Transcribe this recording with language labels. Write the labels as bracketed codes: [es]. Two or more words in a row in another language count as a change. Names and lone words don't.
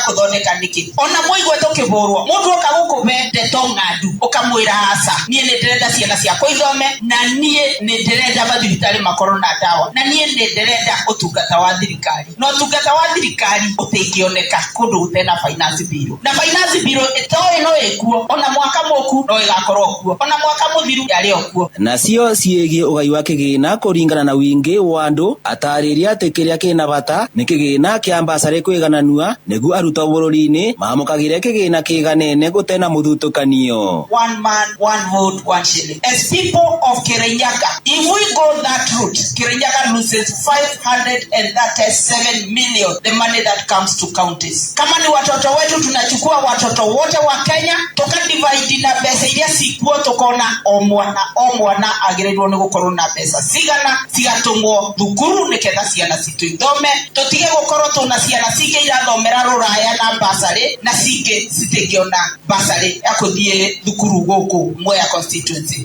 [ki] kuthondeka niki ona muigwe tukibũrwo mundu oka gukuve ndeto ng'andu ukamwira nie ne ndirenda ciana ciakwa ithome na nie ne ndirenda mathibitari makorwo na dawa na nie ne ndirenda utungata wa thirikari no utungata wa thirikari utingioneka kundu gutena [en] finance bill [ki] na [en] finance bill [ki] itoe no ekuo ona mwaka moku no igakorwo kuo ona mwaka muthiru yari okuo nacio ciegi ugai wa kigina kuringana na wingi wa andu atariria ati kiria kina bata ni kigina kia mbasare kwigananua niguo aruta bururi-ini mamukagire kigina kiganene gutena muthutukanio. [en] One man, one vote, one shilling. As people of Kirinyaga, if we go that route, Kirinyaga loses 537 million, the money that comes to counties. [sw] Kama ni watoto wetu tunachukua watoto wote wa Kenya, toka divide na pesa ilia sikuwa tokona [ki] omwana agirirwo ni gukorwo na pesa sigana sigatumwo thukuru niketha ciana citu ithome tutige gukorwo tuna ciana cinge irathomera ruraya na basari na cinge citingiona basari ya kuthie thukuru guku Mwea constituency.